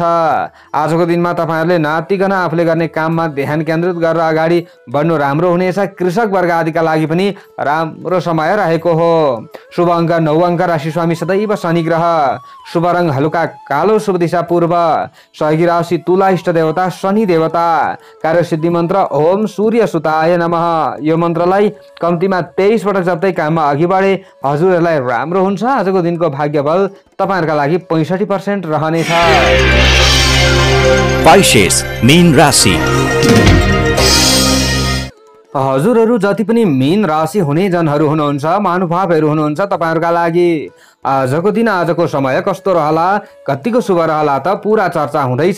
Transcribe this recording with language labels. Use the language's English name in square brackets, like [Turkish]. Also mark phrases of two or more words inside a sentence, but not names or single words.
[Nepali] आजको दिनमा तपाईहरुले नातिकन आफूले गर्ने काममा ध्यान केन्द्रित गरेर अगाडि बढ्नु राम्रो हुनेछ। कृषक वर्ग आदिका लागि पनि राम्रो समय रहेको हो। शुभ अङ्क 9 अङ्क, राशि स्वामी सदैव शनि ग्रह, शुभ रङ हलुका कालो, शुभ दिशा पूर्व, सहयोगी राशि तुला, इष्ट देवता शनि देवता, कार्य सिद्धि मन्त्र [Sanskrit] ओम सूर्य सुताय नमः। [Nepali] यो मन्त्रलाई कम्तीमा 23 पटक जप्दै काममा अघि बढे हजुरहरूलाई राम्रो हुन्छ। आजको दिनको भाग्य बल तपाईहरुका लागि 65% रहनेछ। पाइसेस मीन राशि। हजुरहरू जति पनि मीन राशि हुने जनहरू हुनुहुन्छ, महानुभावहरू हुनुहुन्छ, तपाईहरुका लागि आजको दिन आजको समय कस्तो रहला, कतिको शुभ रहला त पूरा चर्चा हुँदैछ।